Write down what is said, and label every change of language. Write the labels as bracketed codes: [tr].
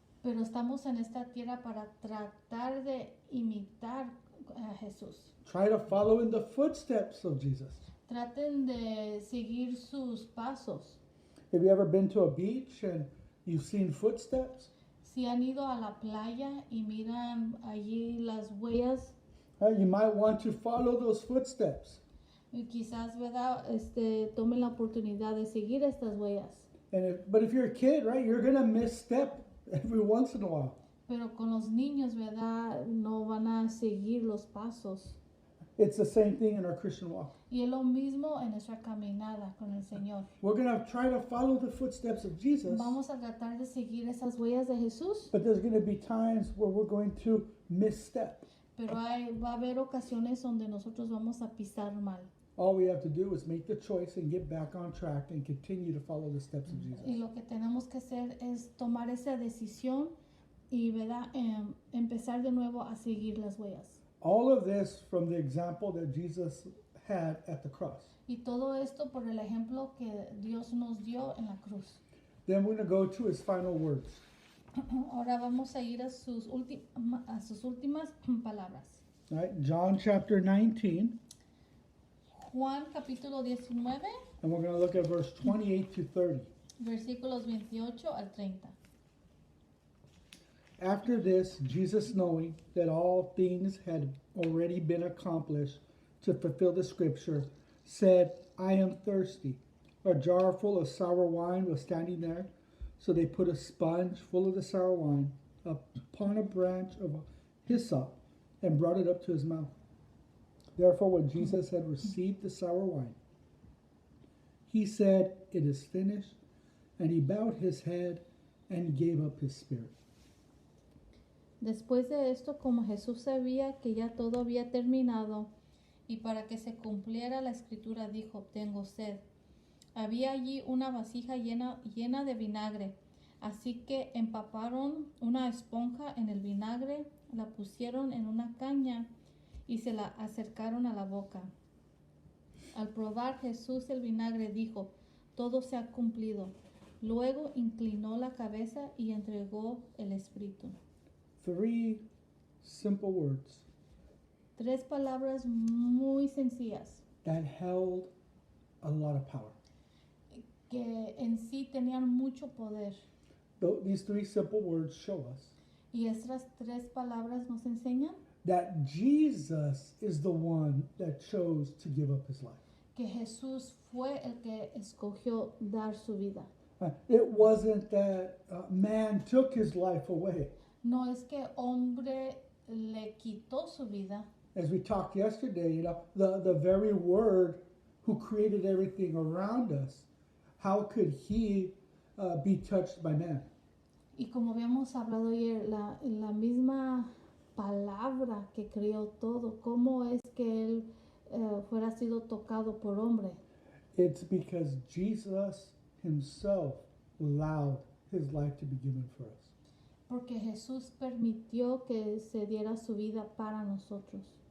[es] Pero estamos en esta tierra para tratar de imitar a Jesús. [en] Try to follow in the footsteps of Jesus. [es] Traten de seguir sus pasos. [en] Have you ever been to a beach and you've seen footsteps? [es] Si han ido a la playa y miran allí las huellas, [en] You might want to follow those footsteps. [es] y quizás, ¿verdad?, tomen la oportunidad de seguir estas huellas. [en] But if you're a kid, right, you're going to misstep every once in a while. [es] Pero con los niños, ¿verdad?, no van a seguir los pasos. [en] It's the same thing in our Christian walk. [es] Y es lo mismo en nuestra caminada con el Señor. [en] We're going to try to follow the footsteps of Jesus, [es] Vamos a tratar de seguir esas huellas de Jesús, [en] but there's going to be times where we're going to misstep. [es] pero va a haber ocasiones donde nosotros vamos a pisar mal. [en] All we have to do is make the choice and get back on track and continue to follow the steps of Jesus. [es] Y lo que tenemos que hacer es tomar esa decisión y, ¿verdad?, empezar de nuevo a seguir las huellas. [en] All of this from the example that Jesus had at the cross. [es] Y todo esto por el ejemplo que Dios nos dio en la cruz. [en] Then we're going to go to his final words. [es] Ahora vamos a ir a sus últimas palabras. [en] Right? John chapter 19, [es] Juan capítulo 19, [en] and we're going to look at verse 28 to 30. [es] versículos 28 al 30. [en] After this, Jesus, knowing that all things had already been accomplished to fulfill the scripture, said, I am thirsty. A jar full of sour wine was standing there. So they put a sponge full of the sour wine upon a branch of hyssop and brought it up to his mouth. Therefore, when Jesus had received the sour wine, he said, "It is finished." And he bowed his head and gave up his spirit. [es] Después de esto, como Jesús sabía que ya todo había terminado, y para que se cumpliera la escritura, dijo: tengo sed. Había allí una vasija llena de vinagre, así que empaparon una esponja en el vinagre, la pusieron en una caña y se la acercaron a la boca. Al probar Jesús el vinagre, dijo: todo se ha cumplido. Luego inclinó la cabeza y entregó el espíritu. [en] 3 simple words [es] 3 palabras muy sencillas [en] that held a lot of power. [es] que en sí tenían mucho poder. [en] These 3 simple words show us [es] Y estas 3 palabras nos enseñan [en] that Jesus is the one that chose to give up his life. [es] que Jesús fue el que escogió dar su vida. [en] It wasn't that man took his life away. [es] No es que hombre le quitó su vida. [en] As we talked yesterday, the very word who created everything around us, how could he be touched by man? [es] Y como habíamos hablado ayer, la misma palabra que creó todo, ¿cómo es que él fuera sido tocado por hombre? [en] It's because Jesus himself allowed his life to be given for us. [es] Porque Jesús permitió que se diera su vida para nosotros.